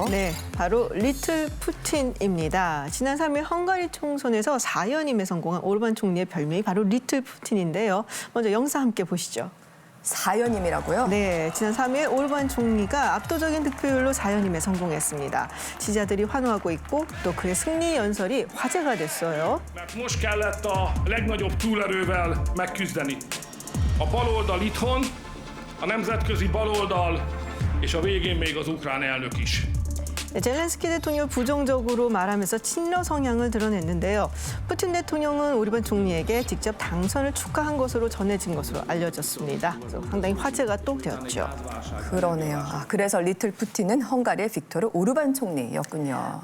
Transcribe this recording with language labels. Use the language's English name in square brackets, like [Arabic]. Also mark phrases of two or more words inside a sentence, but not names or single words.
[Korean] 네, 바로 리틀 푸틴입니다. 지난 3일 헝가리 총선에서 4연임에 성공한 오르반 총리의 별명이 바로 리틀 푸틴인데요. 먼저 영상 함께 보시죠. 4연임이라고요? 네, 지난 3일 오르반 총리가 압도적인 득표율로 4연임에 성공했습니다. 지지자들이 환호하고 있고 또 그의 승리 연설이 화제가 됐어요. [Hungarian] Mert most kellett a legnagyobb túlerővel megküzdeni. A baloldal itthon, a nemzetközi baloldal, és a végén még az ukrán elnök is. [Korean] 네, 젤렌스키 대통령을 부정적으로 말하면서 친러 성향을 드러냈는데요. 푸틴 대통령은 오르반 총리에게 직접 당선을 축하한 것으로 전해진 것으로 알려졌습니다. 그래서 상당히 화제가 또 되었죠. 그러네요. 그래서 리틀 푸틴은 헝가리의 빅토르 오르반 총리였군요.